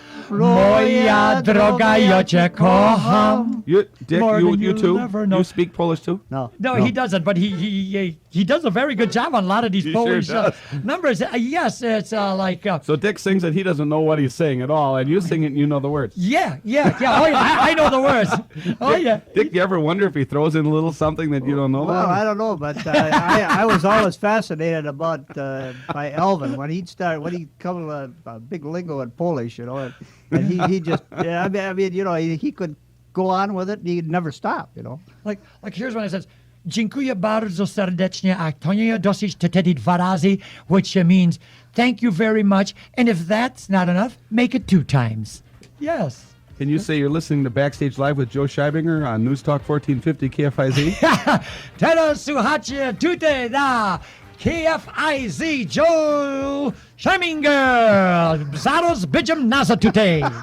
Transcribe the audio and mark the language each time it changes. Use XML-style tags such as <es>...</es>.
<pl>Moja droga ja cię kocham.</pl> <en>Dick, you too? You speak Polish too? No, he doesn't, but he does a very good job on a lot of these Polish numbers. Yes, it's like... so Dick sings it, he doesn't know what he's saying at all, and you sing it and you know the words. Yeah. Oh, yeah, I know the words. Oh, yeah. Dick, you ever wonder if he throws in a little something that you don't know about? Well, I don't know, but I was always fascinated about by Alvin when he'd come with a big lingo in Polish, you know, and he just, he could go on with it, and he'd never stop, you know. Like here's when it says,</en> <pl>dziękuję bardzo serdecznie, a to nie dosyć to wtedy 2 razy,</pl> <en>which means thank you very much, and if that's not enough, make it 2 times. Yes. Can you say you're listening to Backstage Live with Joe Scheibinger on News Talk 1450 KFIZ?</en> <pl>Teraz słuchacie tutaj na KFIZ Joe Scheibinger. Zaraz będziemy nasa tutaj.</pl>